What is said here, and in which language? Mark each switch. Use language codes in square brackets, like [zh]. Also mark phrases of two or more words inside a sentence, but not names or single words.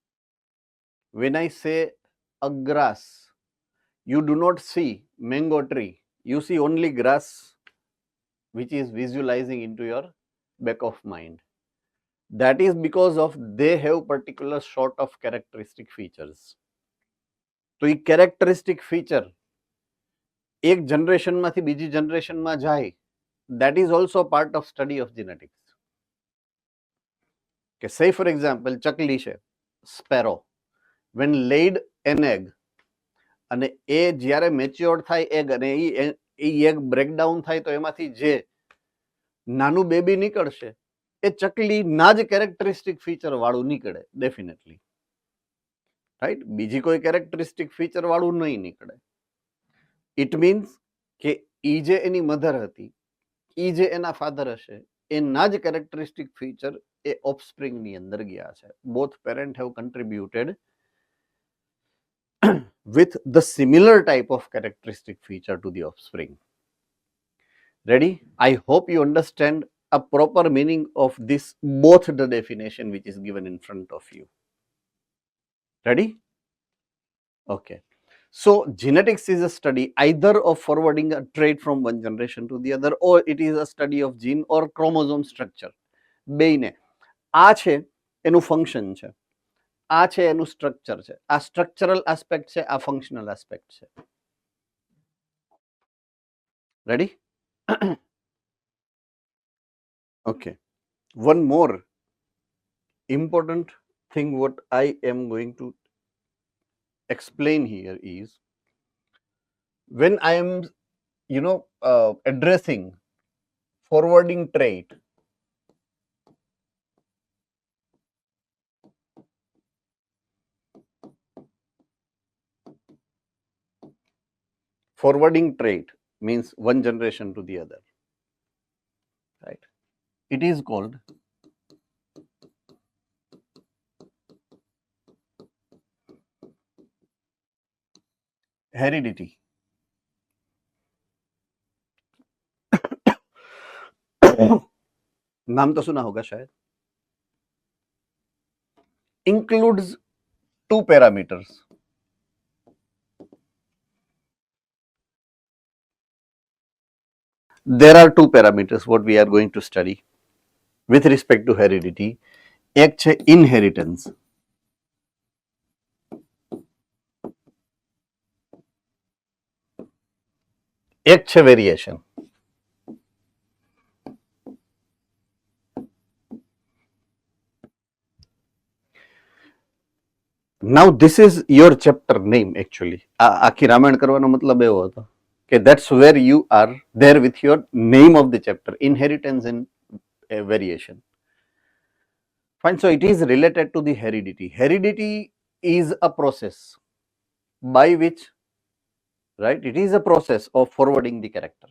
[en] When I say a grass, you do not see mango tree, you see only grass which is visualizing into your back of mind. That is because of they have particular sort of characteristic features. [gu] તો એ [en] characteristic feature [gu] એક જનરેશનમાંથી બીજી જનરેશનમાં જાય, [en] that is also part of study of genetics. [gu] કે [en] say for example [gu] ચકલી છે, [en] sparrow, when laid an egg, [gu] અને એ જ્યારે મેચ્યોર થાય એગ, અને એ એગ બ્રેકડાઉન થાય તો એમાંથી જે નાનું બેબી નીકળશે એ ચકલી ના જ [en] characteristic feature [gu] વાળું નીકળે [en] definitely, right? [gu] બીજી કોઈ [en] characteristic feature [gu] વાળું નહીં નીકળે. [en] it means [gu] કે ઈ જે એની મધર હતી, ઈ જે એના ફાધર હશે, એના જ [en] characteristic feature [gu] એ ઓફસ્પ્રિંગની અંદર ગયા છે. [en] both parent have contributed with the similar type of characteristic feature to the offspring. Ready? I hope you understand a proper meaning of this, both the definition which is given in front of you. Ready? Okay. So genetics is a study either of forwarding a trait from one generation to the other, or it is a study of gene or chromosome structure. [gu] બેયને આ છે એનું ફંક્શન છે, આ છે એનું સ્ટ્રક્ચર છે, આ [en] structural aspect [gu] છે, આ [en] functional aspect [gu] છે. [en] રેડી? Okay. One more important thing what I am going to explain here is, when I am addressing forwarding trait, forwarding trait means one generation to the other, right? It is called heredity. [hi] नाम तो सुना होगा शायद. [en] Includes two parameters. There are two parameters what we are going to study with respect to heredity. [gu] એક છે inheritance, એક છે variation. [en] Now this is your chapter name actually. [gu] આખી રામાયણ કરવાનો મતલબ એવો હતો કે [en] that's where you are there with your name of the chapter, inheritance and variation. Fine. So it is related to the heredity. Heredity is a process by which, right, it is a process of forwarding the character.